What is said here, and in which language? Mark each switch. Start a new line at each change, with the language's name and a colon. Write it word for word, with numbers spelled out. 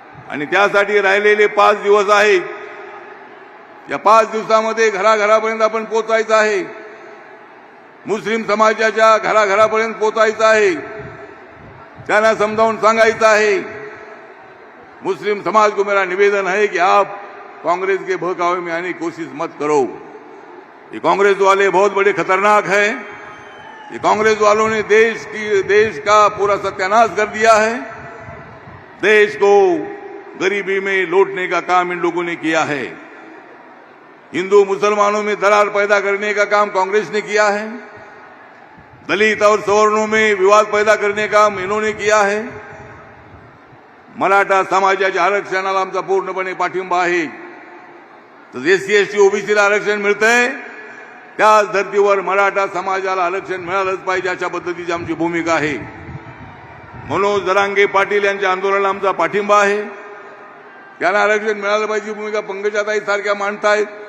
Marathi: आणि त्यासाठी राहिलेले पाच दिवस आहेत. या पाच दिवसामध्ये घराघरापर्यंत आपण पोचायचं आहे. मुस्लिम समाजाच्या घराघरापर्यंत पोचायचं आहे. त्यांना समजावून सांगायचं आहे.
Hindi: मुस्लिम समाज को मेरा निवेदन है कि आप कांग्रेस के बहकावे में आने की कोशिश मत करो. ये कांग्रेस वाले बहुत बड़े खतरनाक है. ये कांग्रेस वालों ने देश की देश का पूरा सत्यानाश कर दिया है. देश को गरीबी में लौटने का काम इन लोगों ने किया है. हिंदू मुसलमानों में दरार पैदा करने का काम कांग्रेस ने किया है. दलित और सवर्णों में विवाद पैदा करने का काम इन्होंने किया है.
Marathi: मराठा समाजाच्या आरक्षणाला आमचा पूर्णपणे पाठिंबा आहे. तर एससी एसटी ओबीसीला आरक्षण मिळतंय, त्याच धर्तीवर मराठा समाजाला आरक्षण मिळालंच पाहिजे अशा पद्धतीची आमची भूमिका आहे. मनोज जरांगे पाटील यांच्या आंदोलनाला आमचा पाठिंबा आहे. त्यांना आरक्षण मिळालं पाहिजे भूमिका पंकजाताई सारख्या मांडतायत.